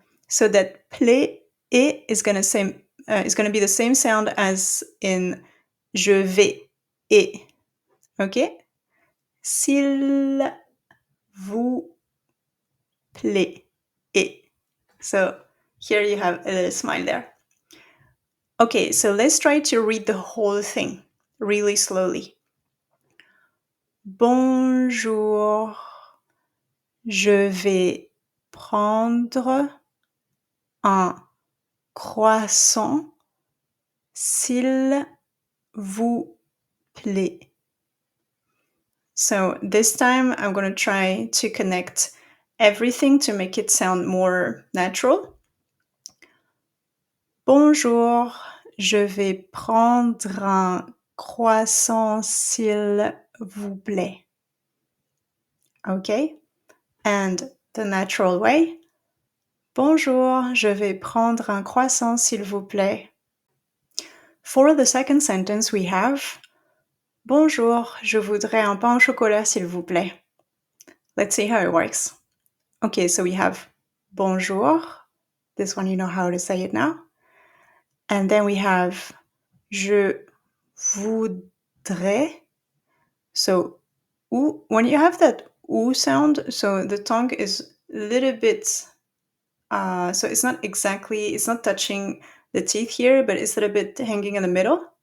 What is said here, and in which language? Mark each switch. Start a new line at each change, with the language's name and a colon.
English: So that plaît, et is going to be the same sound as in je vais, et. Okay?
French: S'il vous plaît, et.
English: So here you have a little smile there. Okay, so let's try to read the whole thing really slowly.
French: Bonjour, je vais prendre un croissant, s'il vous plaît.
English: So this time I'm going to try to connect everything to make it sound more natural.
French: Bonjour, je vais prendre un croissant, s'il vous plaît.
English: Okay? And the natural way.
French: Bonjour, je vais prendre un croissant, s'il vous plaît.
English: For the second sentence, we have
French: Bonjour, je voudrais un pain au chocolat, s'il vous plaît.
English: Let's see how it works. Okay, so we have bonjour. This one you know how to say it now. And then we have je voudrais. So ou, when you have that ou sound, so the tongue is a little bit, so it's not touching the teeth here, but it's a little bit hanging in the middle.